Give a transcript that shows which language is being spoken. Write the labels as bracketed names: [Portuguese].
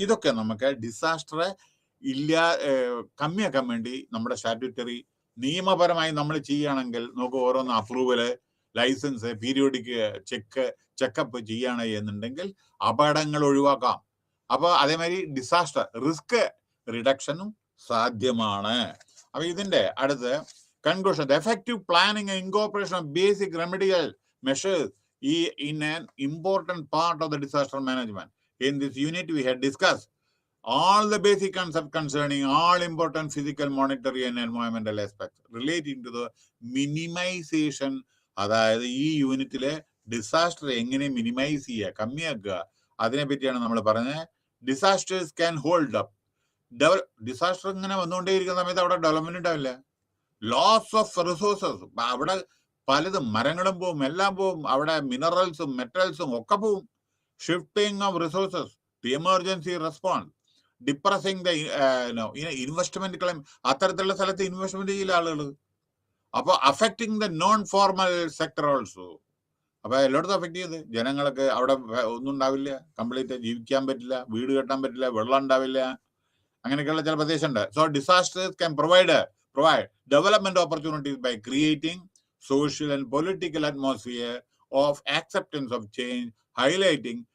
[Malayalam] ഇതൊക്കെ നമുക്ക് ഡിസാസ്റ്റർ കമ്മിയാക്കാൻ വേണ്ടി നമ്മുടെ സ്റ്റാറ്റ്യൂട്ടറി നിയമപരമായി നമ്മൾ ചെയ്യുകയാണെങ്കിൽ നമുക്ക് ഓരോന്ന് അപ്രൂവല്, ലൈസൻസ്, പീരിയോഡിക് ചെക്കപ്പ് ചെയ്യാണ് എന്നുണ്ടെങ്കിൽ അപകടങ്ങൾ ഒഴിവാക്കാം. അപ്പൊ അതേമാതിരി ഡിസാസ്റ്റർ റിസ്ക് റിഡക്ഷനും സാധ്യമാണ്. അപ്പൊ ഇതിന്റെ അടുത്ത് [English] Conclusion, effective planning and incorporation of basic remedial measures in an important part of the disaster management. In this unit we had discussed all the basic concepts concerning all important physical, monetary and environmental aspects relating to the minimization. [Malayalam] അതായത് ഈ യൂണിറ്റിലെ disaster എങ്ങനെ minimise ചെയ്യുക, കമ്മിയാക്കുക, അതിനെ പറ്റിയാണ് നമ്മൾ പറഞ്ഞത്. [English] Disasters can hold up. [Malayalam] Disaster ഇങ്ങനെ വന്നുകൊണ്ടേയിരിക്കുന്ന സമയത്ത് അവിടെ ഡെവലപ്മെന്റ് ഉണ്ടാവില്ല. [English] loss of resources, [Malayalam] അവിടെ പലതും, മരങ്ങളും പോവും, എല്ലാം പോവും, അവിടെ മിനറൽസും മെറ്റൽസും ഒക്കെ പോവും. [English] shifting of resources to emergency response, depressing the investment claim, [Malayalam] അത്തരത്തിലുള്ള സ്ഥലത്ത് ഇൻവെസ്റ്റ്മെന്റ് ചെയ്യില്ല ആളുകൾ. അപ്പോൾ [English] Affecting the non formal sector also. [Malayalam] അപ്പോൾ എല്ലായിടത്തും അഫക്റ്റ് ചെയ്ത് ജനങ്ങൾക്ക് അവിടെ ഒന്നും ഉണ്ടാവില്ല, കംപ്ലീറ്റ് ജീവിക്കാൻ പറ്റില്ല, വീട് കെട്ടാൻ പറ്റില്ല, വെള്ളം ഉണ്ടാവില്ല, അങ്ങനെയൊക്കെയുള്ള ചില പ്രദേശമുണ്ട്. [English] So disasters can provide development opportunities by creating social and political atmosphere of acceptance of change, highlighting.